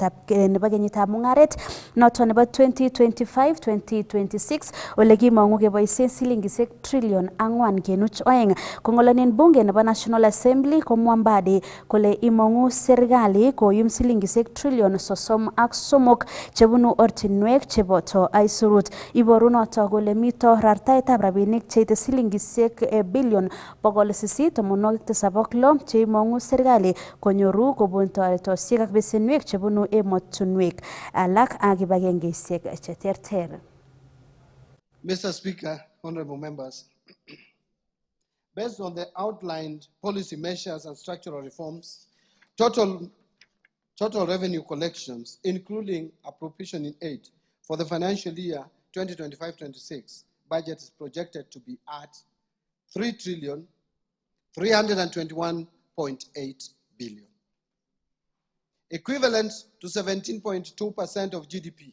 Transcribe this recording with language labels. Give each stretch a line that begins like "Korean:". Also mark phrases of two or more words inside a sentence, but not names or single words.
Kalenjin: nebo kenyitab mung'aret noton nebo 2025-2026 ole kimong'u keboisien silingisiek trillion 4.2 kong'olonen bunge nebo National Assembly komwa Mbadi kole imong'u serikali koyum silingisiek trillion 33 chebunu ortinwek cheboto aisurut iboru noto kole mito rartaetab rabinik cheite silingisiek billion 876 cheimong'u serikali konyoru kobun toretosiek ak besenwek chebunu emotunwek alak ak kibagengeisiek cheterter.
English: Mr. Speaker, honorable members, based on the outlined policy measures and structural reforms, total revenue collections, including appropriation in aid for the financial year 2025-26, budget is projected to be at 321.8 billion, equivalent to 17.2% of GDP.